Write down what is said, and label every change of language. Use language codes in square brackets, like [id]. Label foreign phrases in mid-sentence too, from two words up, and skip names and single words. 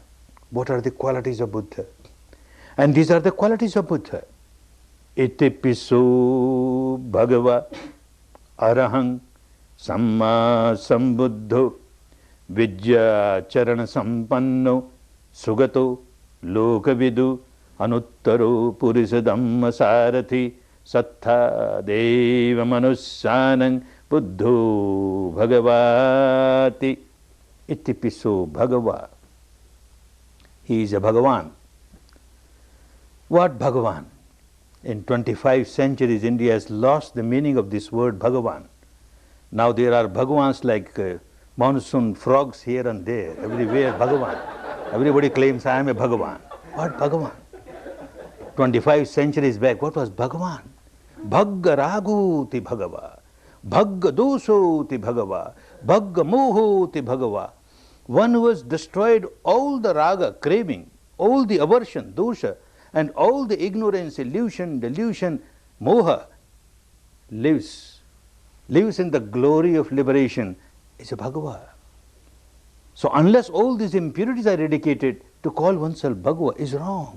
[en] What are the qualities of Buddha? And these are the qualities of Buddha. [pi] Itipiso bhagava arahang samma sambuddho vidya charana sampanno sugato lokavidu anuttaro purisa dhamma sarathi sattha deva manussanang buddho bhagavati. Itipiso bhagava. [en] He is a Bhagavan. What Bhagavan? In 25 centuries, India has lost the meaning of this word Bhagavan. Now there are Bhagavans like monsoon frogs here and there, everywhere Bhagavan. Everybody claims I am a Bhagavan. What Bhagavan? 25 centuries back, what was Bhagavan? [pi] Bhagga raguti Bhagava, Bhagga dosoti Bhagava, Bhagga mohoti Bhagava. [en] One who has destroyed all the raga, craving, all the aversion, dosha, and all the ignorance, illusion, delusion, moha, lives in the glory of liberation, is a Bhagava. So unless all these impurities are eradicated, to call oneself Bhagava is wrong.